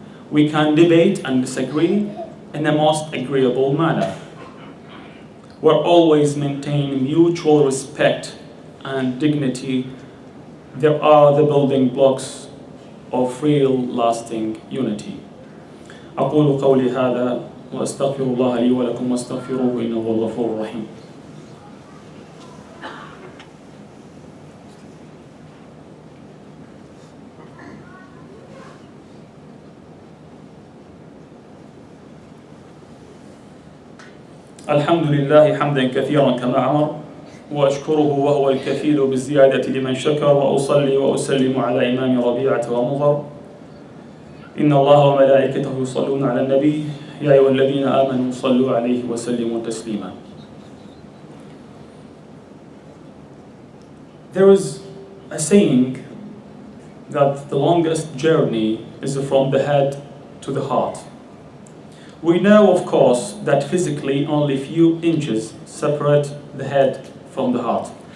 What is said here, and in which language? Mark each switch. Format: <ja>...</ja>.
<en>We can debate and disagree in a most agreeable manner. We'll always maintain mutual respect and dignity. There are the building blocks of real lasting unity.</en> <ar>أقول قولي هذا وأستغفر الله لي ولكم واستغفروه إنه هو الغفور الرحيم. الحمد لله حمدا كثيرا كما أمر وأشكره وهو الكفيل بالزيادة لمن شكر وأصلي وأسلم على إمام ربيعة ومضر إن الله وملائكته يصلون على النبي يا أيها الذين آمنوا صلوا عليه وسلموا تسليما.</ar> <en>There is a saying that the longest journey is from the head to the heart. We know, of course, that physically only a few inches separate the head from the heart.</en>